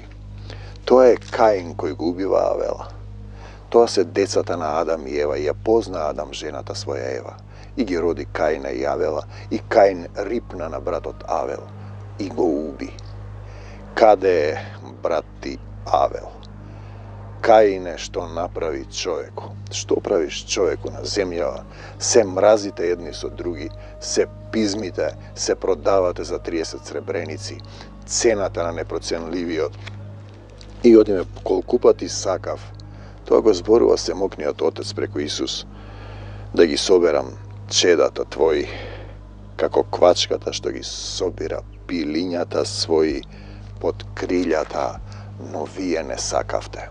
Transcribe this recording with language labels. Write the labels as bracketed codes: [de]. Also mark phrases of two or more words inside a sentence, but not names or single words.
[mk] Тоа е Каин кој го убива Авела. Тоа се децата на Адам и Ева, и ја позна Адам жената своја Ева. И ги роди Каина и Авела, и Каин рипна на братот Авел и го уби. Каде е брат ти Авел? [sr] Kaine, što napravi čovjeku? Što praviš čovjeku na zemlji? [mk] Se mrazite jedni со други, се пизмите, се продавате за 30 сребреници, цената на непроценливиот. И одиме колку пати сакав. Тоа го зборува Семокниот Отец преку Исус, да ги соберам чедата твои, како квачката што ги собира пилињата своји под крилјата, но вие не сакавте.